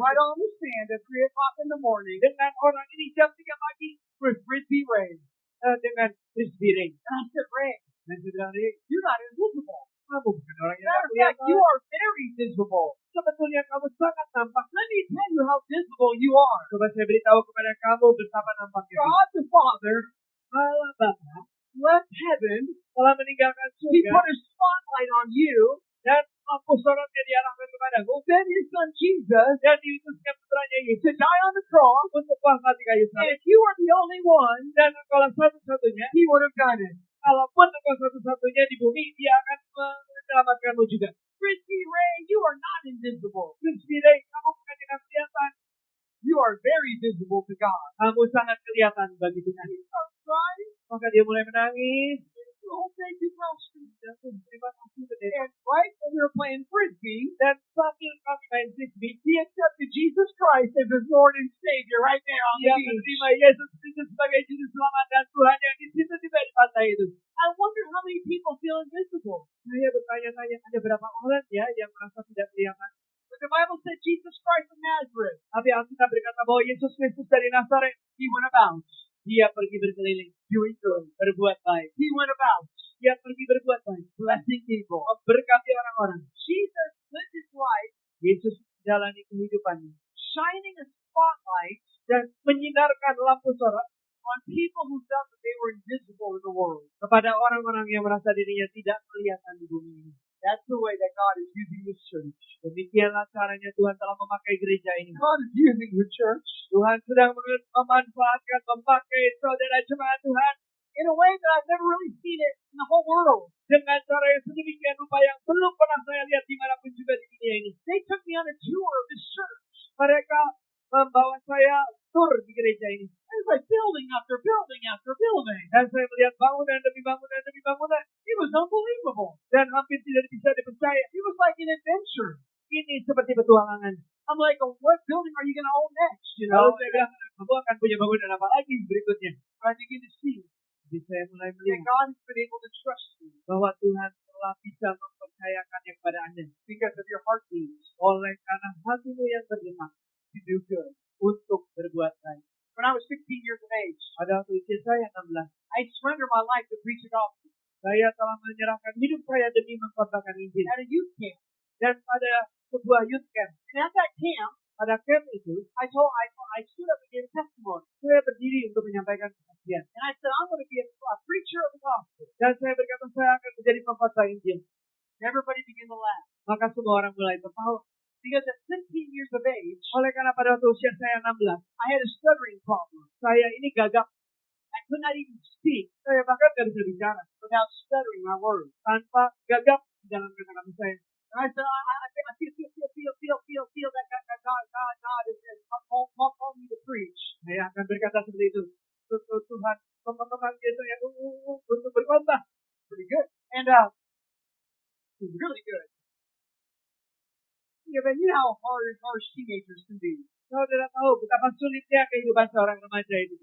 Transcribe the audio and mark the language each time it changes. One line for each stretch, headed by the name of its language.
English: Right on the sand at 3 o'clock in the morning
Indonesian: Dengan orang ini jam 3 pagi.
English: with Frisbee Ray.
Indonesian: Dengan frisbee ring.
English: And I said, Ray,
Indonesian: Dan saya bilang, Ray,
English: you're not invisible.
Indonesian: kamu bukan orang yang
English: Matter
Indonesian: tak
English: of fact,
Indonesian: kelihatan.
English: you are very visible.
Indonesian: Sebetulnya kamu sangat nampak.
English: Let me tell you how visible you are.
Indonesian: Coba saya beritahu kepada kamu betapa nampaknya.
English: God the Father
Indonesian: Allah Bapa
English: left heaven.
Indonesian: telah meninggalkan
English: He
Indonesian: surga
English: put a spotlight on you.
Indonesian: dan lampu sorotnya diarahkan kepadamu
English: Then His Son Jesus
Indonesian: dan diutusnya putranya
English: to
Indonesian: Yesus
English: die on the cross.
Indonesian: untuk wafat di kayu
English: And
Indonesian: salib.
English: if you were the only one,
Indonesian: Dan kalau satu-satunya,
English: He would have done it.
Indonesian: kalaupun engkau satu-satunya di bumi, dia akan menyelamatkanmu juga.
English: Frisbee Ray, you are not invisible.
Indonesian: Frisbee Ray, kamu bukan tidak kelihatan.
English: You are very visible to God.
Indonesian: Kamu sangat kelihatan bagi Tuhan.
English: He starts crying.
Indonesian: Maka dia mulai menangis.
English: Oh, thank you, Pastor.
Indonesian: Dan terima kasih pendeta.
English: And right when we were playing Frisbee,
Indonesian: Dan sambil kami main frisbee,
English: he accepted Jesus Christ as his Lord and Savior right there on the
Indonesian: dia
English: beach.
Indonesian: menerima Yesus Kristus sebagai juru selamat dan Tuhan yang di situ di pantai itu.
English: I wonder how many people feel invisible.
Indonesian: Saya bertanya-tanya, ada berapa orang ya yang merasa tidak kelihatan?
English: But the Bible said Jesus Christ of Nazareth,
Indonesian: Tapi Alkitab berkata bahwa Yesus Kristus dari Nazaret,
English: he went about
Indonesian: dia pergi berkeliling,
English: doing good.
Indonesian: berbuat baik.
English: He went about
Indonesian: Dia pergi berbuat baik,
English: blessing people.
Indonesian: memberkati orang-orang.
English: Jesus lived his life
Indonesian: Yesus menjalani kehidupannya
English: shining a spotlight
Indonesian: dan menyinarkan lampu sorot
English: on people who felt that they were invisible in the world.
Indonesian: kepada orang-orang yang merasa dirinya tidak kelihatan di bumi ini.
English: That's the way that God is using His church.
Indonesian: Demikianlah caranya Tuhan telah memakai gereja ini.
English: God is using the church
Indonesian: Tuhan sedang memanfaatkan, memakai saudara jemaat Tuhan
English: in a way that I've never really seen it in the whole world.
Indonesian: dengan cara yang sedemikian rupa yang belum pernah saya lihat dimanapun juga di dunia ini.
English: They took me on a tour of His church.
Indonesian: Mereka membawa saya tur di gereja ini.
English: It was like building after building after building.
Indonesian: Dan saya melihat bangunan demi bangunan demi bangunan.
English: It was unbelievable.
Indonesian: Dan hampir tidak bisa dipercaya.
English: It was like an adventure.
Indonesian: Ini seperti petualangan.
English: I'm like, oh, what building are you going to own next? You
Indonesian: Lalu
English: know,
Indonesian: saya bilang, kamu akan punya bangunan apa lagi berikutnya?
English: but I begin to see
Indonesian: Jadi saya mulai
English: that
Indonesian: melihat
English: God has been able to trust you
Indonesian: bahwa Tuhan telah bisa mempercayakannya kepada Anda.
English: because of your heartbeats
Indonesian: Oleh karena hatimu yang bergerak
English: to do good.
Indonesian: untuk berbuat baik.
English: When I was 16 years of age,
Indonesian: Pada waktu usia saya 16,
English: I surrendered my life to preach the gospel
Indonesian: saya telah menyerahkan hidup saya demi mengkhotbahkan Injil.
English: at a youth camp.
Indonesian: Dan pada sebuah
English: youth camp, And at that camp,
Indonesian: pada camp itu,
English: I stood up and gave a testimony.
Indonesian: saya berdiri untuk menyampaikan kesaksian.
English: And I said, I'm going to be a preacher of the gospel.
Indonesian: Dan saya berkata, saya akan menjadi pengkhotbah Injil.
English: And everybody began to laugh.
Indonesian: Maka semua orang mulai tertawa.
English: Because at 15 years of age,
Indonesian: Oleh karena pada waktu usia saya 16,
English: I had a stuttering problem.
Indonesian: saya ini gagap.
English: I could not even speak
Indonesian: Saya bahkan tidak bisa bicara
English: without stuttering my words.
Indonesian: tanpa gagap di dalam kata-kata saya.
English: And I said, I feel that God is calling me to preach.
Indonesian: Saya akan berkata seperti itu. Tuhan memanggil saya untuk berkhotbah.
English: Pretty good. And it was really good. Yeah, but you know how harsh teenagers can be.
Indonesian: Saudara tahu betapa sulitnya kehidupan seorang remaja itu.